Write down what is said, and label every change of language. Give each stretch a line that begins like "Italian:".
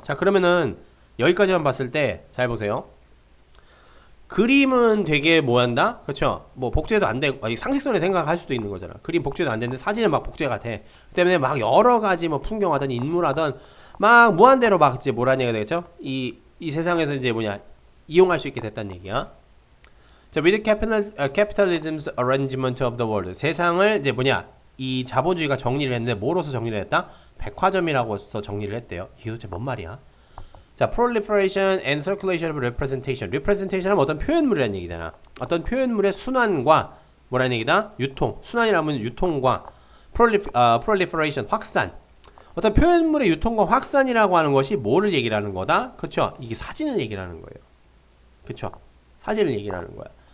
Korean: 자, 그러면은 여기까지만 봤을 때 잘 보세요. 그림은 되게 뭐 한다? 그렇죠? 뭐 복제도 안 되고 상식선에 생각할 수도 있는 거잖아. 그림 복제도 안 되는데 사진은 막 복제가 돼. 그 때문에 막 여러 가지 뭐 풍경하든 인물하든 막 무한대로 막 이제 뭐라는 얘기가 되겠죠? 이 세상에서 이제 뭐냐 이용할 수 있게 됐다는 얘기야.
English: 자, with capitalism's arrangement of the world.
Korean: 세상을 이제 뭐냐 이 자본주의가 정리를 했는데 뭐로서 정리를 했다? 백화점이라고서 정리를 했대요. 이게 도대체 뭔 말이야?
English: 자, proliferation and circulation of representation.
Korean: representation 하면 어떤 표현물이라는 얘기잖아. 어떤 표현물의 순환과 뭐라는 얘기다? 유통. 순환이라면 유통과 proliferation, 확산. 어떤 표현물의 유통과 확산이라고 하는 것이 뭐를 얘기를 하는 거다? 그쵸? 이게 사진을 얘기를 하는 거예요. 그쵸? 사진을 얘기를 하는 거야.